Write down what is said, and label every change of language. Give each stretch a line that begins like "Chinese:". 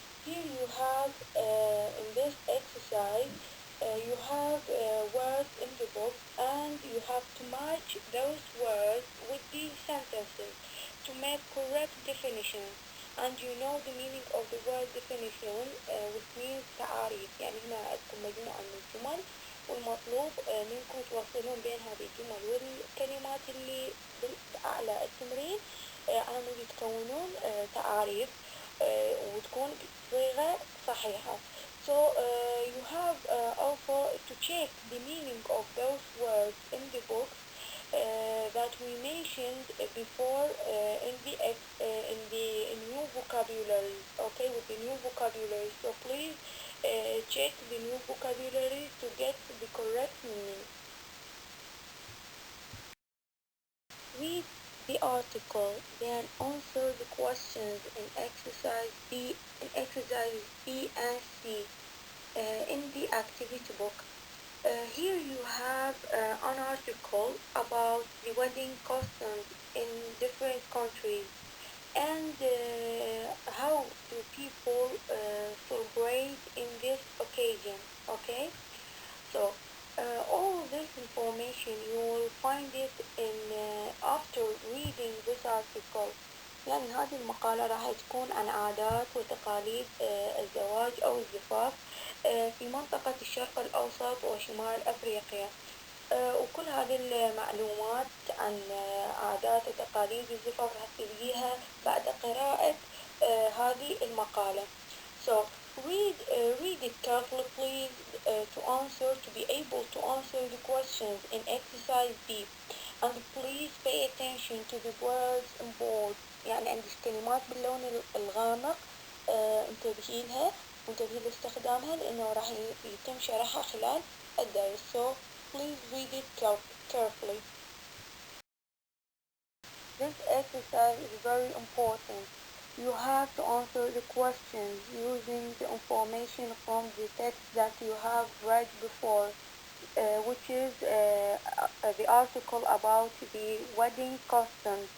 English: Here you have, in this exercise, you have words in the book, and you have to match those words with the sentences to make correct definitions. And you know the meaning of the word definition, which means تعاريف.
Arabic: يعني هنا عندكم مجموعة من الجمل، والمطلوب منكم توصلون بين هذه الجمل والكلمات اللي بأعلى التمرين على مود تكونون تعاريف وتكون بصيغة صحيحة.
English: So you have also to check the meaning of those words in the books that we mentioned before in the new vocabulary. Okay, with the new vocabulary. So please check the new vocabulary to get the correct meaning. Read the article, then answer the questions in exercises B and C in the activity book. Here you have an article about the wedding customs in different countries, and how do people celebrate in this occasion. Okay, so all this information you will find it in after reading this article.
Arabic: يعني هذه المقالة راح تكون عن عادات وتقاليد الزواج أو الزفاف في منطقة الشرق الأوسط وشمال أفريقيا. وكل هذه المعلومات عن عادات وتقاليد الزفاف راح تلقيها بعد قراءة هذه المقالة.
English: So read it carefully please to be able to answer the questions in exercise B, and please pay attention to the words in bold.
Arabic: يعني عندك كلمات باللون الغامق انتبهي لها وانتبهي لاستخدامها لأنه راح يتم شرحها خلال الدرس.
English: So please read it carefully. This exercise is very important. You have to answer the questions using the information from the text that you have read before, which is the article about the wedding customs.